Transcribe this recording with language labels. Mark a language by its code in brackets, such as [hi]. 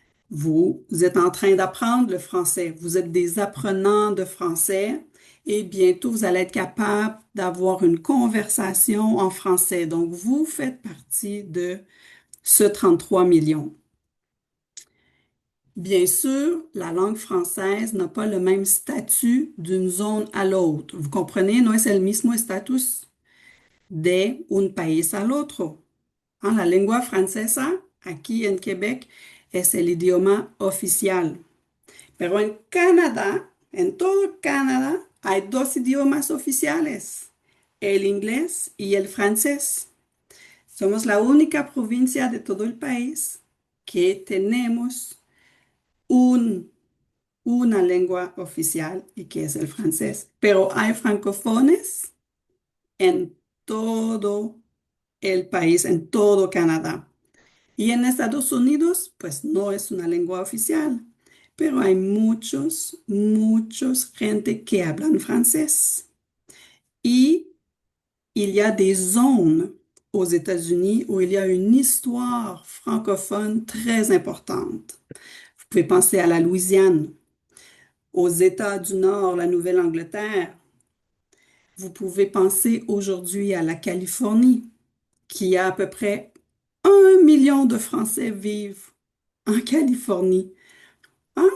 [fr] Vous êtes en train d'apprendre le français. Vous êtes des apprenants de français et bientôt vous allez être capable d'avoir une conversation en français. Donc, vous faites partie de ce 33 millions. Bien sûr, la langue française n'a pas le même statut d'une zone à l'autre. Vous comprenez? [es] No es el mismo estatus de un país al otro. Hein, la lengua francesa, aquí en Québec, es el idioma oficial. Pero en Canadá, en todo Canadá, hay dos idiomas oficiales, el inglés y el francés. Somos la única provincia de todo el país que tenemos un, una lengua oficial y que es el francés. Pero hay francofones en todo el país, en todo Canadá. Y en Estados Unidos, pues no es una lengua oficial, pero hay muchos gente que hablan francés. [fr] Y il y a des zones aux États-Unis où il y a une histoire francophone très importante. Vous pouvez penser à la Louisiane, aux États du Nord, la Nouvelle-Angleterre. Vous pouvez penser aujourd'hui à la Californie, qui a à peu près 1 million de Français vivent en Californie. Hein?